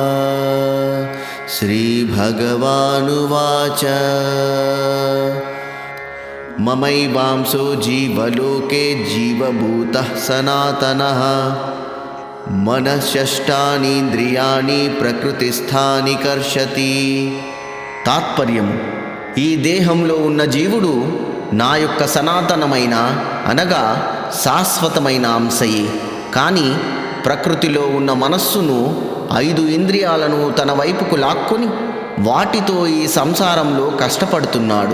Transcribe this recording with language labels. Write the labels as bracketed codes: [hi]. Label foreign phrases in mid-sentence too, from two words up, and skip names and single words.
[sa] श्रीभगवानुवाच ममैवांसो जीवलोके जीवभूतः सनातनः मनःषष्ठानीन्द्रियाणि प्रकृतिस्थानि कर्षति। [te] తాత్పర్యము, ఈ దేహంలో ఉన్న జీవుడు నా యొక్క సనాతనమైన అనగా శాశ్వతమైన అంశయే. కానీ ప్రకృతిలో ఉన్న మనస్సును 5 ఇంద్రియాలను తన వైపుకు లాక్కొని వాటితో ఈ సంసారంలో కష్టపడుతున్నాడు.